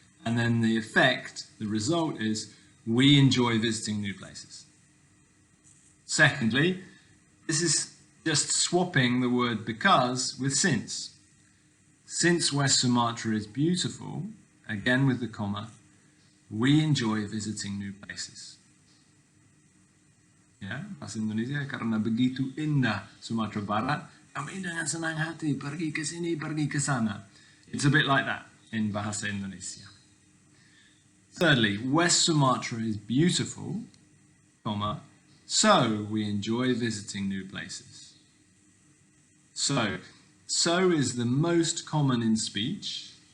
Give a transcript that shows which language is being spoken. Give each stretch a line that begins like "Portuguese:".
English: And then the effect, the result is, we enjoy visiting new places. Secondly, this is just swapping the word because with since. Since West Sumatra is beautiful, again with the comma, we enjoy visiting new places.
Indonesian: Ya, bahasa Indonesia, karena begitu indah Sumatera Barat, kami dengan senang hati pergi ke sini, pergi ke sana.
English: It's a bit like that in bahasa Indonesia. Thirdly, West Sumatra is beautiful, comma, so we enjoy visiting new places. So is the most common in speech.